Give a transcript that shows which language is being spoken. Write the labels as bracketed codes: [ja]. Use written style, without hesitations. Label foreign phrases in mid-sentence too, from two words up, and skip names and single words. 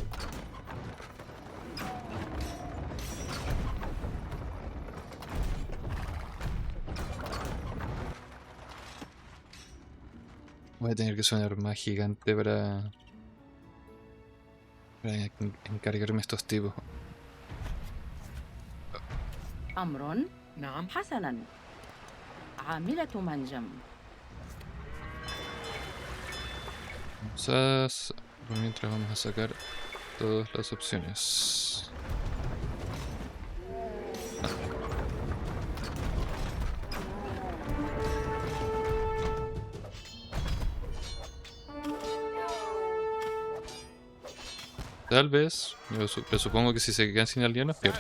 [es] Voy a tener que usar una arma gigante para encargarme estos tipos. [ar] أمر. نعم. حسنا. عاملة منجم. [es] Por mientras vamos a sacar todas las opciones. Tal vez, yo supongo que si se quedan sin aldeanos, pierden.